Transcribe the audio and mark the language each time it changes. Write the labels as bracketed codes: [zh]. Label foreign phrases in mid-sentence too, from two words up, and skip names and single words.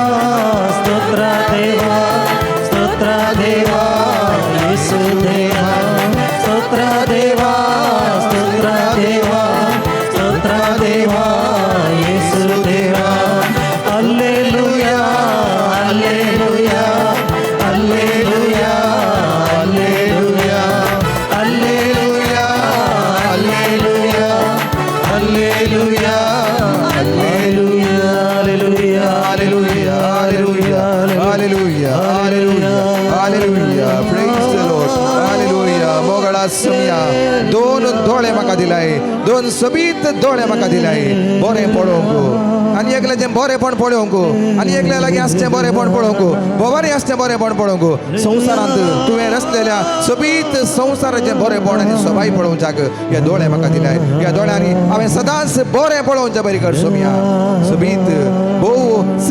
[kn] ಸ್ತೋತ್ರ ದೇವಾ ಸ್ತೋತ್ರ ದೇವಾ ಯೇಸು ದೇವಾ ಸ್ತೋತ್ರ ದೇವಾ ಸ್ತೋತ್ರ ದೇವಾ ಸ್ತೋತ್ರ ದೇವಾ ಯೇಸು ದೇವಾ ಹಲ್ಲೆಲೂಯಾ ಹಲ್ಲೆಲೂಯಾ ಹಲ್ಲೆಲೂಯಾ ಹಲ್ಲೆಲೂಯಾ ಹಲ್ಲೆಲೂಯಾ ಹಲ್ಲೆಲೂಯಾ ಹಲ್ಲೆಲೂಯಾ ಹಲ್ಲೆಲೂಯಾ ಹಲ್ಲೆಲೂಯಾ ಹಲ್ಲೆಲೂಯಾ ಹಲ್ಲೆಲೂಯಾ ಹಲ್ಲೆಲೂಯಾ [en] praise the Lord [kn] ಹಲ್ಲೆಲೂಯಾ [kok] मोगळा सोमया दोन दोळे म्हाका दिलाय दोन सोबीत दोळे म्हाका दिलाय बरें पळोवंक आनी एकल्याचें बरेंपण पळोवंक आनी एकल्या लागीं आसचें बरेंपण पळोवंक भवानी आसचें बरेंपण पळोवंक संवसारांत तुवें रचलेल्या सोबीत संवसाराचें बरेंपण आनी सोबाय पळोवच्याक हे दोळे म्हाका दिलाय ह्या दोळ्यांनी हांवें सदांच बरें पळोवचें बरी कर सोमया सोबीत भोव